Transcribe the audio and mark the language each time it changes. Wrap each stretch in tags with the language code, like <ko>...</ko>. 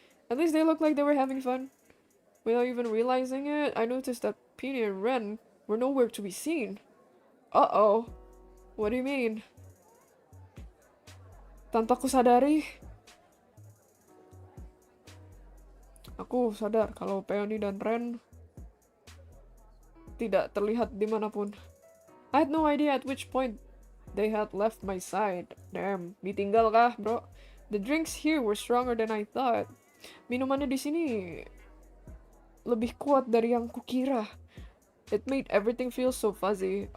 <en>At least they looked like they were having fun. Without even realizing it, I noticed that Peony and Ren were nowhere to be seen. Uh-oh. What do you mean?</en> <id>Tanpa kusadari, aku sadar kalau Peony dan Ren tidak terlihat dimanapun.</id> <en>I had no idea at which point they had left my side. Damn,</en> <id>ditinggal kah,</id> <en>bro? The drinks here were stronger than I thought.</en> <id>Minumannya di sini lebih kuat dari yang kukira.</id> <en>It made everything feel so fuzzy.</en>